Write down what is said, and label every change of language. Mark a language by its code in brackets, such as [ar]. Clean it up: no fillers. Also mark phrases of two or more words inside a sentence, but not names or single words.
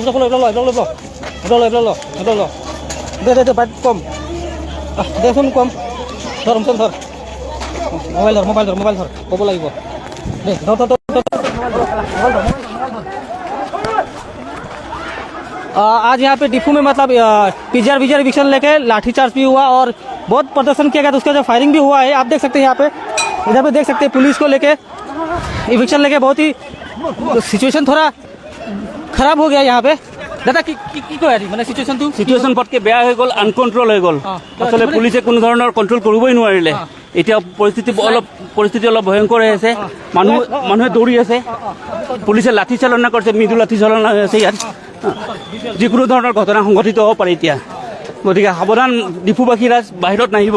[hi] दे दे दे बात कम दे सुन कम धर हमसर धर मोबाइल धर कब लगे दे धर धर आज यहाँ पे डिफू में मतलब पीजीआर इविक्शन लेके लाठीचार्ज भी हुआ और बहुत प्रदर्शन किया गया, तो उसका जो फायरिंग भी हुआ है आप देख सकते हैं। यहाँ पे इधर पे देख सकते हैं पुलिस को लेके इविक्शन लेके बहुत ही सिचुएशन थोड़ा खराब हो गया यहाँ पे। [as] दादा কি কয় আজি মানে সিচুৱেশ্যন পটকে বেয়া হৈ গ'ল, আনকন্ট্ৰল হৈ গ'ল। আসলে পুলিচে কোনো ধৰণৰ কন্ট্ৰল কৰিবই নোৱাৰিলে। এতিয়া পৰিস্থিতি অলপ ভয়ংকৰ হৈ আছে, মানুহে দৌৰি আছে, পুলিচে লাঠি চালনা কৰিছে, মৃদু লাঠি চালনা হৈ আছে। ইয়াত যিকোনো ধৰণৰ ঘটনা সংঘটিত হ'ব পাৰে এতিয়া, গতিকে সাৱধান ডিফুবাসী ৰাজ বাহিৰত নাহিব।